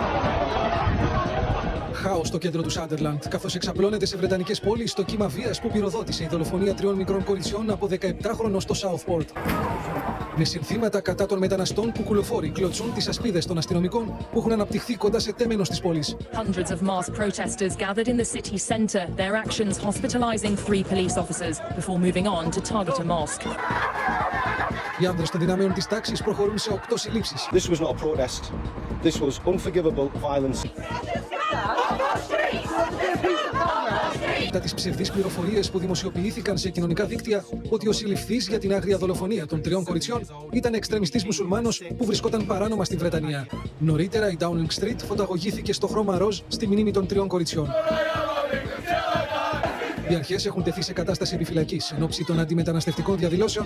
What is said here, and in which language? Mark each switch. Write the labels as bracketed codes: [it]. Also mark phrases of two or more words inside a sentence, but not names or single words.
[el] Χάος στο κέντρο του Σάντερλαντ, καθώς εξαπλώνεται σε βρετανικές πόλεις το κύμα βίας που πυροδότησε η δολοφονία 3 μικρών κοριτσιών από 17χρονο στο Southport. Με συνθήματα κατά των μεταναστών που κουλοφόροι κλωτσούν τις ασπίδες των αστυνομικών που έχουν αναπτυχθεί κοντά σε τέμενος της πόλης. [en] Hundreds of masked protesters gathered in the city centre, their actions hospitalizing 3 police officers before moving on to target a mosque. [el] Οι άνδρες των δυνάμεων της τάξης προχωρούν σε 8 συλλήψεις. [en] This was not a protest. This was unforgivable violence. [el] μετά τις ψευδείς πληροφορίες που δημοσιοποιήθηκαν σε κοινωνικά δίκτυα ότι ο συλληφθής για την άγρια δολοφονία των 3 κοριτσιών ήταν εξτρεμιστής μουσουλμάνος που βρισκόταν παράνομα στην Βρετανία. Νωρίτερα, η Downing Street φωταγωγήθηκε στο χρώμα ροζ στη μνήμη των 3 κοριτσιών. Οι αρχές έχουν τεθεί σε κατάσταση επιφυλακής εν ώψη των αντιμεταναστευτικών διαδηλώσεων.